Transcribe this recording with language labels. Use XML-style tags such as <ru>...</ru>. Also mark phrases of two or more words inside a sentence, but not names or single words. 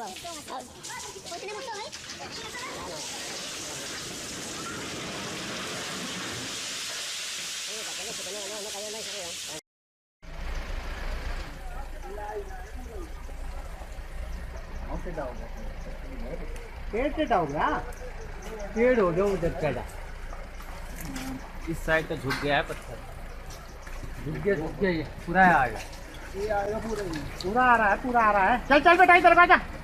<es>Pues tenemos soga, ¿eh? No cayó más arriba.</es> <hi>पेड़ हो गया पेड़ हो गया उधर चढ़ा इस साइड तो झुक गया है पत्थर। झुक गया ये पूरा आ गया पूरा आ रहा है पूरा आ रहा है चल चल बेटा इधर आजा</hi>